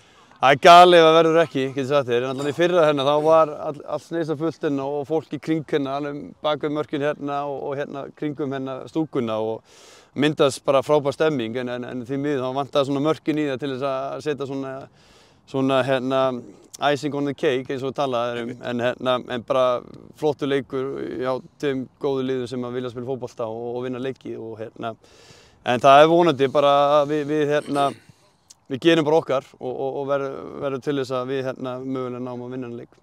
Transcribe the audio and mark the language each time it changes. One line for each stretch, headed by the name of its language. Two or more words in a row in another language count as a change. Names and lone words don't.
Icelandic: Það er galið ef það verður ekki, getur sagt þér. En allan í fyrra þá var allt sneisafullt og fólk í kring alveg bak við mörkin og kringum stúkuna og myndast bara frábær stemming en því miður þá vantaði svona mörkin í það til þess að setja svona
English: icing on the cake
Icelandic: eins og talaði en bara flottur leikur hjá þeim góðu liðum sem að vilja spila fótbolta og vinna leiki en það er vonandi bara að við gerum bara okkar og verðum til þess að við mögulega náum að vinna leik.